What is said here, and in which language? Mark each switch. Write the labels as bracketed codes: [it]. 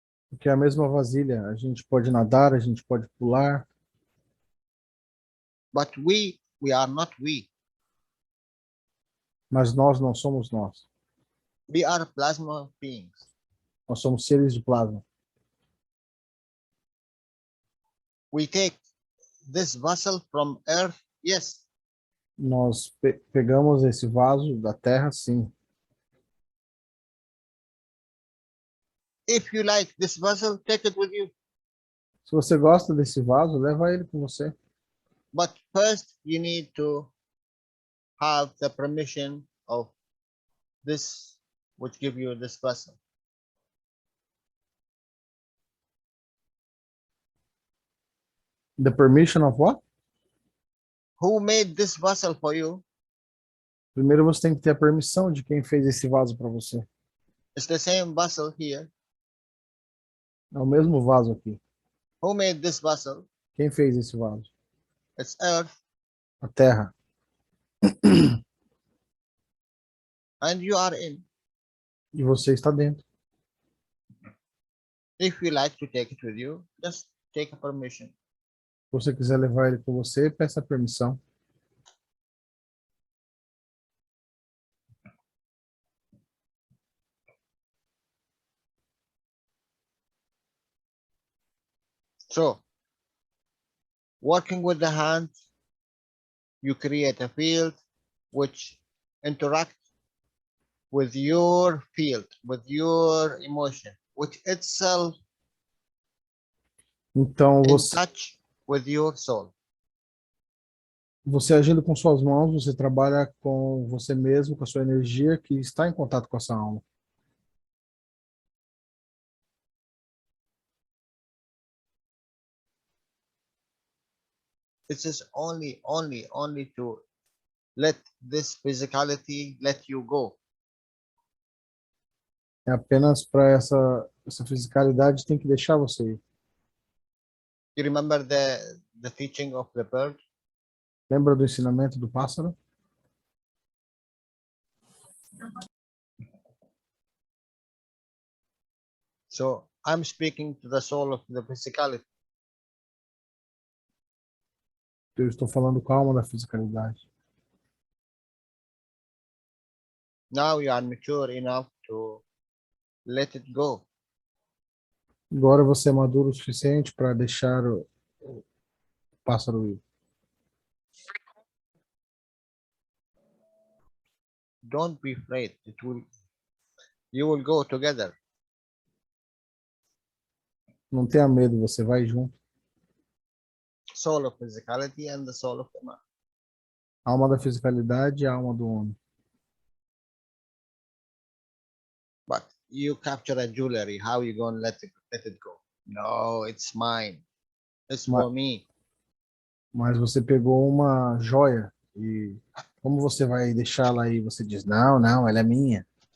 [pt] porque é a mesma vasilha. A gente pode nadar, a gente pode pular, [en] But we are not we. [pt] mas nós não somos nós. [en] We are plasma beings. [pt] Nós somos seres de plasma. [en] We take this vessel from Earth, yes, [pt] Nós pegamos esse vaso da terra, sim. [en] if you like this vessel, take it with you. [pt] Se você gosta desse vaso, leva ele com você. [en] But first, you need to have the permission of this, which give you this vessel. The permission of what? Who made this vessel for you? [pt] Primeiro você tem que ter a permissão de quem fez esse vaso para você. [en] It's the same vessel here. [pt] É o mesmo vaso aqui. [en] Who made this vessel? [pt] Quem fez esse vaso? [en] It's Earth, [pt] A terra. [en] and you are in. [pt] E você está dentro. [en] If you like to take it with you, just take a permission. [pt] Se você quiser levar ele com você, peça permissão. [en] So, working with the hand, you create a field which interact with your field, with your emotion, which itself [pt] Então, [en] in touch with your soul. [pt] você agindo com suas mãos, você trabalha com você mesmo, com a sua energia que está em contato com a sua alma. [en] This is only to let this physicality let you go. [pt] É apenas para essa fisicalidade tem que deixar você ir. [en] You remember the teaching of the bird? [pt] Lembra do ensinamento do pássaro? [en] So I'm speaking to the soul of the physicality. [pt] Eu estou falando com a alma da fisicalidade. [en] Now you are mature enough to let it go. [pt] Agora você é maduro o suficiente para deixar o pássaro ir. [en] Don't be afraid. You will go together. [pt] Não tenha medo, você vai junto. [en] Soul of physicality and the soul of the man. [pt] Alma da fisicalidade e a alma do homem. [en] But you capture a jewelry, how you gonna let it go? No, it's mine. It's for me. [pt] Mas você pegou uma joia e como você vai deixá-la aí? Você diz, não, não, ela é minha.